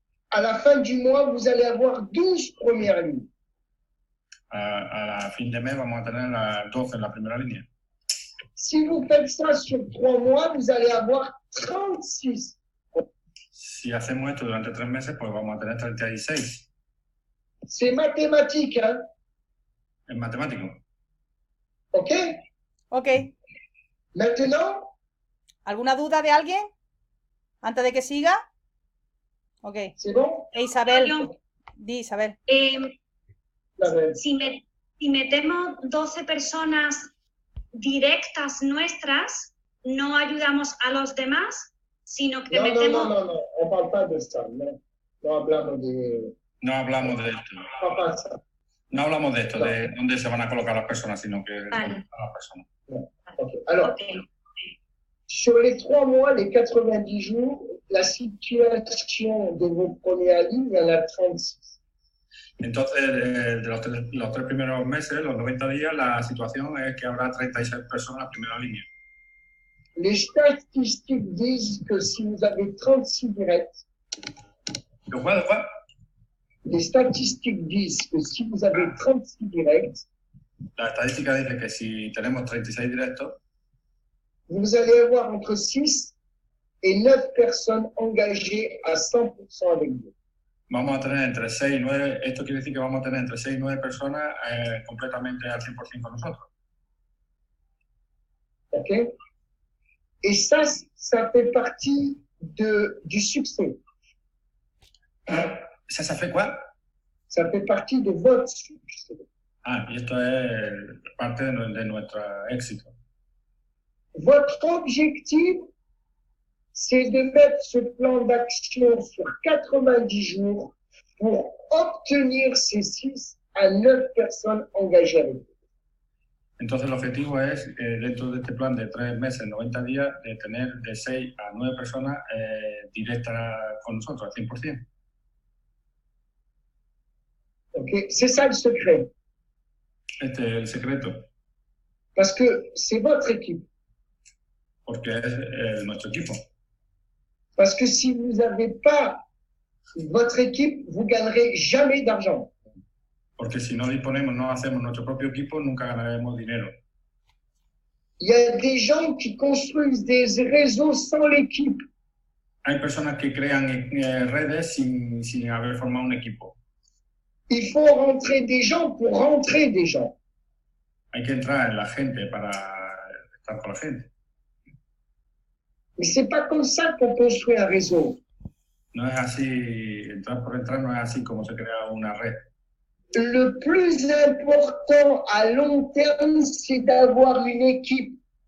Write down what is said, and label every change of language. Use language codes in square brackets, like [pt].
[fr] À la fin du mois, vous allez avoir 12 premières lignes. A la fin de [es] mes vamos a tener las 12 en la primera línea. [fr] Si vous faites ça sur 3 mois, vous allez avoir 36. [es] Si hacemos esto durante 3 meses, pues vamos a tener 36. [fr] C'est mathématique, hein? [es] Es matemático. Ok. Ok. [fr] Maintenant. [es] ¿Alguna duda de alguien? Antes de que siga. Ok. [fr] ¿C'est bon? [es] Isabel. Di, Isabel. Si metemos 12 personas directas nuestras, no ayudamos a los demás, sino que metemos... [fr] No, on parle pas de ça, [es] no hablamos de... No hablamos de esto. No hablamos de esto, de dónde se van a colocar las personas, sino que vale. a las personas. Okay. [fr] Alors, sur les 3 mois, les 90 jours, la situation de vos premières lignes, il y en a 36. [es] Entonces, de los 3 primeros meses, los 90 días, la situación es que habrá 36 personas en la primera línea. [fr] Les statistiques disent que si vous avez 36 directs... ¿De quoi? Les statistiques disent que si vous avez 36 directs... [es] La estadística dice que si tenemos 36 directos... [fr] Vous allez avoir entre 6 et 9 personnes engagées à 100% avec vous. [es] Vamos a tener entre 6 y 9, esto quiere decir que vamos a tener entre 6 y 9 personas completamente al 100% con nosotros. Ok. [fr] Et ça fait partie du succès. ¿Ça fait quoi? Ça fait partie de votre succès. [es] Ah, y esto es parte de nuestro éxito. [fr] Votre objectif, c'est de mettre ce plan d'action sur 90 jours pour obtenir ces 6 à 9 personnes engagées avec vous. [es] Entonces el objetivo es, dentro de este plan de 3 meses, 90 días, de tener de 6 a 9 personas directas con nosotros, al 100%. [fr] Ok, c'est ça le secret. [es] Este es el secreto. [fr] Parce que c'est votre équipe. [es] Porque es nuestro equipo. [fr] Parce que si vous n'avez pas votre équipe, vous gagnerez jamais d'argent. [es] Porque si no disponemos, no hacemos nuestro propio equipo, nunca ganaremos dinero. [fr] Il y a des gens qui construisent des réseaux sans l'équipe. [es] Hay personas que crean redes sin haber formado un equipo. [fr] Il faut rentrer des gens pour rentrer des gens. [es] Hay que entrar en la gente para estar con la gente. [fr] Mais c'est pas comme ça qu'on construit un réseau. [es] No es así, entrar por entrar no es así como se crea una red. [fr] Le plus important à long terme, c'est d'avoir une équipe.